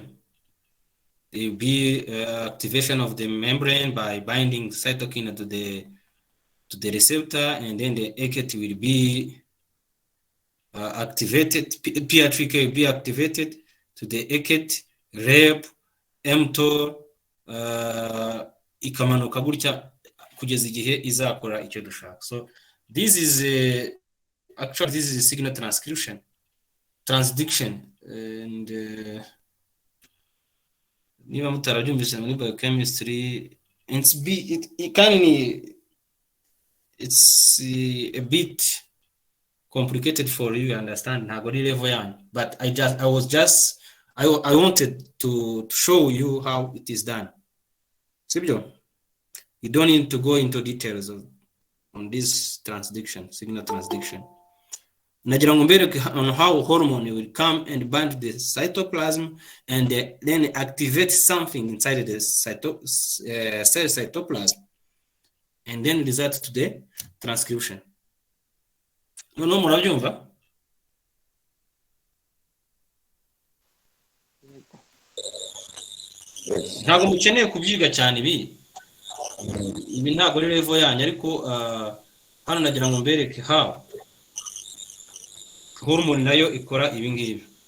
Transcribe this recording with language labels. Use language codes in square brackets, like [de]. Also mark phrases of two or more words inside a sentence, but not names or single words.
[en] There will be activation of the membrane by binding cytokine to the receptor, and then the AKT will be activated. PI3K will be activated to the AKT, REP, [rw] mTOR, ikamanuka gutya kugeza igihe izakora icyo dushaka. [en] So this is actually this is signal transcription, transduction, and [rw] niba mutarabyumvise muri biochemistry, [en] it's a bit complicated for you to understand [rw] ntago ari level yanyu, [en] but I wanted to show you how it is done. Sibyo, you don't need to go into details on this transduction, signal transduction. [rw] Nagira ngo mbereke [en] on how hormone will come and bind to the cytoplasm and then activate something inside the cell cytoplasm, and then result to the transcription. [rw] No murabyumva? Ntabwo mukeneye kubyiga cyane ibi ntabwo ari level yanyu, ariko hano nagira ngo mbereke [en] how hormone [rw] nayo ikora ibi ngibi.